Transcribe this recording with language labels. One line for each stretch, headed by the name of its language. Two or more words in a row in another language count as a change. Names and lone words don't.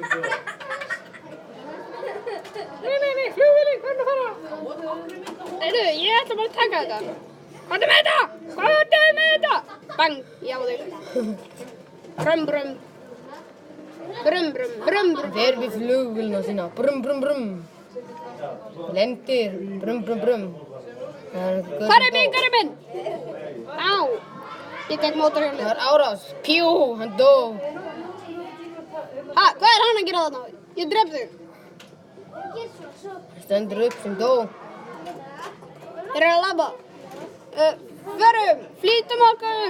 Icelandic: Nei, flugvélin, hvað er að fara? Heyrðu, ég ætla bara að taka þetta. Hvað er með þetta? Bang, ég á þig. Brum, brum. Brum, brum, brum, brum. Fer við flugvélina sína. Brum, brum, brum. Lendir. Brum, brum, brum. Hvar er minn? Á. Ég tek mótorhjólið. Það er árás. Pjú, hann dó. Ha, hvað er hann að gera þarna? Ég drep þig. Stendur upp sem dó. Þeir eru að labba. Förum, flýtum okkur.